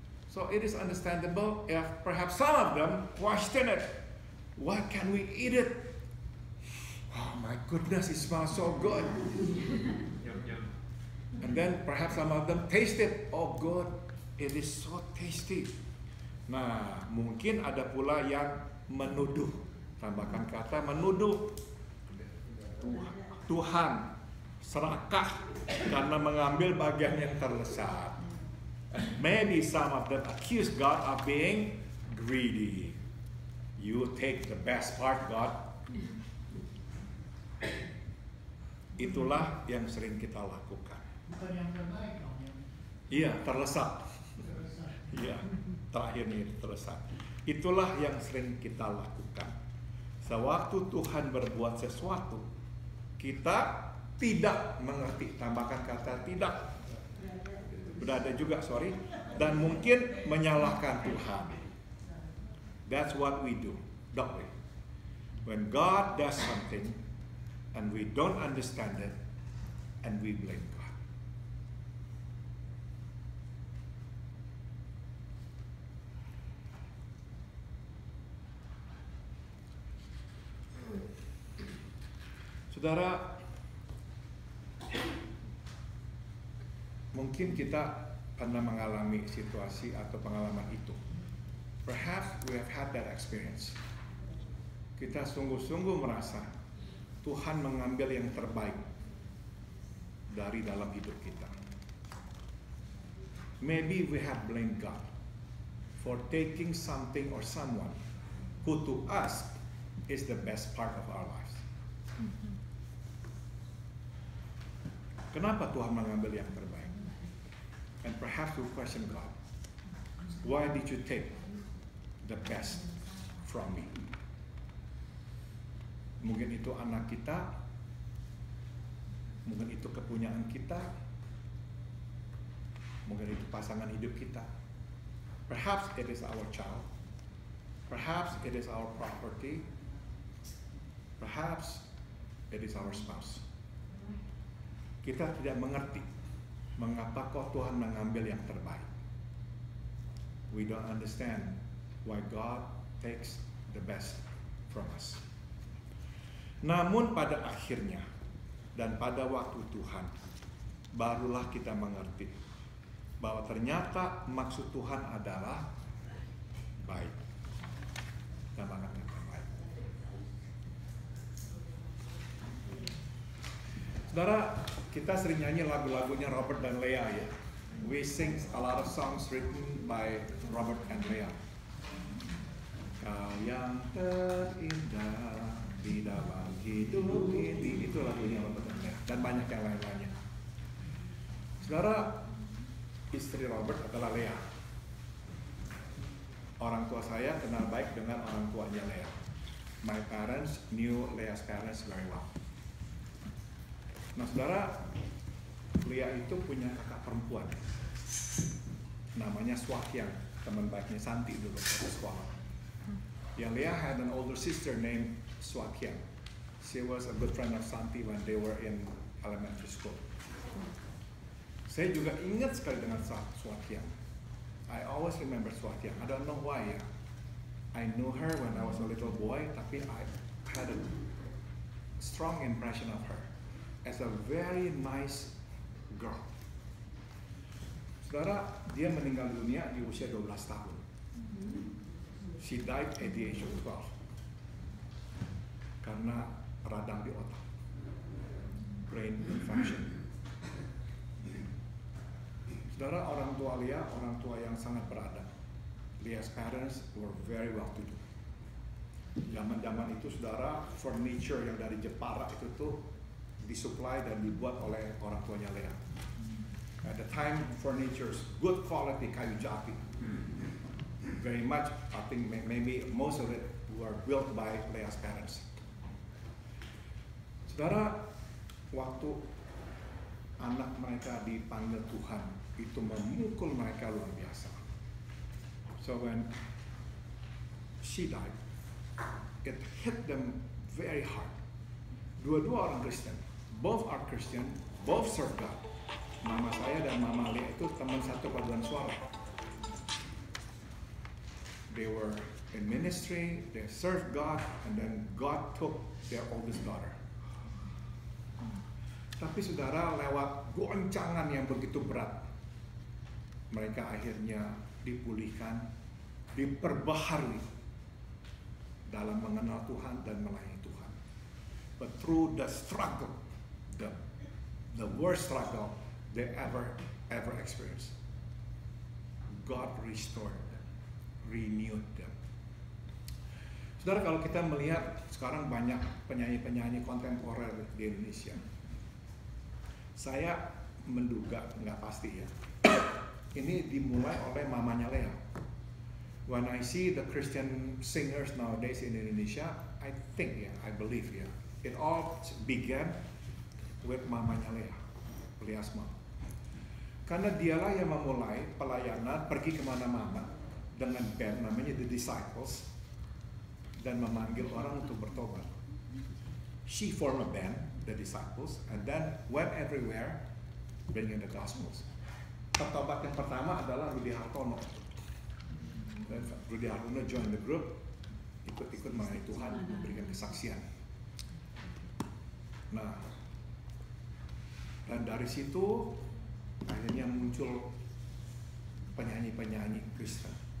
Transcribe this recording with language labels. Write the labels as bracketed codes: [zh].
[en] So it is understandable if perhaps some of them question it. Why can we eat it? Oh my goodness, it smells so good. And then perhaps some of them taste it. Oh good, it is so tasty. [id] Nah, mungkin ada pula yang menuduh, tambahkan kata menuduh Tuhan serakah karena mengambil bagian yang terlesat. [en] And maybe some of them accuse God of being greedy. You take the best part, God. [id] Itulah yang sering kita lakukan. Bukan yang terbaik dong. Iya, terlesat. Iya, terakhir nih terlesat. Itulah yang sering kita lakukan. Sewaktu Tuhan berbuat sesuatu, kita tidak mengerti. Tambahkan kata tidak. Udah ada juga, sorry. Dan mungkin menyalahkan Tuhan. [en] That's what we do, don't we? When God does something and we don't understand it, and we blame God. [id] Saudara, mungkin kita pernah mengalami situasi atau pengalaman itu. [en] Perhaps we have had that experience. [id] Kita sungguh-sungguh merasa Tuhan mengambil yang terbaik dari dalam hidup kita. [en] Maybe we have blamed God for taking something or someone who to us is the best part of our lives. [id] Kenapa Tuhan mengambil yang terbaik? [en] And perhaps we question God. Why did you take the best from me? [id] Mungkin itu anak kita, mungkin itu kepunyaan kita, mungkin itu pasangan hidup kita. [en] Perhaps it is our child. Perhaps it is our property. Perhaps it is our spouse. [id] Kita tidak mengerti mengapa kok Tuhan mengambil yang terbaik. [en] We don't understand why God takes the best from us. [id] Namun pada akhirnya dan pada waktu Tuhan, barulah kita mengerti bahwa ternyata maksud Tuhan adalah baik. Tambahkan kata baik. Saudara, kita sering nyanyi lagu-lagunya Robert dan Leah ya. [en] We sing a lot of songs written by Robert and Leah. [id] Kau yang terindah di dalam hidup ini, itu lagunya Robert dan Leah, dan banyak yang lain-lainnya. Saudara, istri Robert adalah Leah. Orang tua saya kenal baik dengan orang tuanya Leah. [en] My parents knew Leah's parents very well. [id] Nah saudara, Leah itu punya kakak perempuan, namanya Swakyang, teman baiknya Santi dulu waktu sekolah. [en] Yang Leah had an older sister named Swakyang. She was a good friend of Santi when they were in elementary school. [id] Saya juga ingat sekali dengan Swakyang. [en] I always remember Swakyang. I don't know why ya. I knew her when I was a little boy, [id] tapi [en] I had a strong impression of her as a very nice girl. [id] Saudara, dia meninggal dunia di usia 12 tahun. [en] She died at the age of 12 [id] karena radang di otak, [en] brain infection. [id] Saudara, orang tua Leah, orang tua yang sangat beradab. [en] Leah's parents were very well to do. [id] Zaman-zaman itu, saudara, furniture yang dari Jepara itu tuh disuplai dan dibuat oleh orang tuanya Leah. [en] At the time, furnitures, good quality [id] kayu jati. [en] Very much, I think maybe most of it were built by Leah's parents. [id] Saudara, waktu anak mereka dipanggil Tuhan, itu memukul mereka luar biasa. [en] So when she died, it hit them very hard. [id] Dua-dua orang Kristen, [en] both are Christian, both serve God. [id] Mama saya dan Mama Leah itu teman satu paduan suara. [en] They were in ministry, they served God, and then God took their oldest daughter. [id] Tapi saudara, lewat goncangan yang begitu berat, mereka akhirnya dipulihkan, diperbaharui dalam mengenal Tuhan dan melayani Tuhan. [en] But through the struggle, the worst struggle they ever experienced, God restored them, renewed them. [id] Saudara, kalau kita melihat sekarang banyak penyanyi-penyanyi kontemporer di Indonesia, saya menduga, nggak pasti ya, ini dimulai oleh mamanya Leah. [en] When I see the Christian singers nowadays in Indonesia, I think, I believe, it all began with [id] mamanya Leah, [en] Leah's mom. [id] Karena dialah yang memulai pelayanan pergi kemana-mana dengan band namanya The Disciples dan memanggil orang untuk bertobat. [en] She formed a band, The Disciples, and then went everywhere bringing the Gospels. [id] Pertobat yang pertama adalah Rudy Hartono. Dan Rudy Hartono [en] join the group, [id] ikut-ikut melayani Tuhan, memberikan kesaksian. Nah, dan dari situ akhirnya muncul penyanyi-penyanyi Kristen.